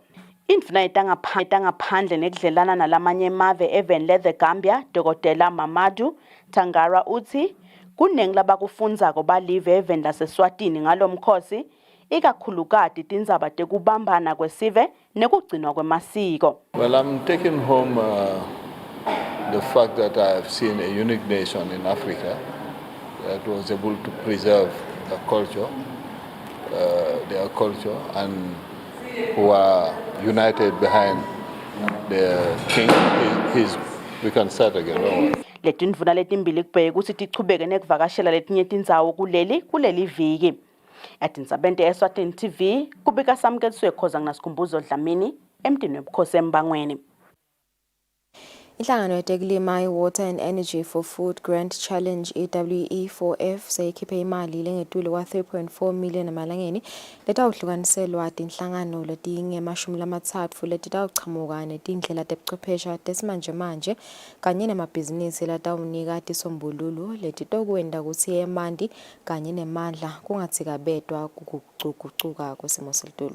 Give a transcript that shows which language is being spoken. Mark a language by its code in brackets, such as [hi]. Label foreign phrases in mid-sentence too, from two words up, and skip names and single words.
[ss] Indvuna yetangaphandle nekudlelana nalamanye emave eveni le Gambia Dr. Mamadou Tangara uthi kuningi labakufundzako balive eveni laseswatini ngalo mkhosi ikakhulukati tindzaba tekubambana kwesive nekugcinwa kwamasiko. [en] Well, I'm taking home the fact that I have seen a unique nation in Africa that was able to preserve their culture, and who are united behind the king. We can start again. [ss] Letindvuna letimbili kubheka ukuthi tichubeke nekuvakashela letinye tindzawo kuleli viki. Atindzabeni Eswatini TV kubika samuketswe khoza nginasikhumbuzo Dlamini emntini webukhosi embangweni. Inhlangano yetekulima i-Water and Energy for Food Grant Challenge EWE4F seyikhiphe imali lengetulu kwa 3.4 million emalangeni letawuhlukaniselwa tinhlangano letingemashumi letitawuchamuka netindlela tebuchwepheshe tesimanjemanje kanye nemabhizinisi latawunika tisombululu letitokwenta kutsi emanti kanye nemandla kungatsikabedwa kugucugucuka kwesimo selitulu.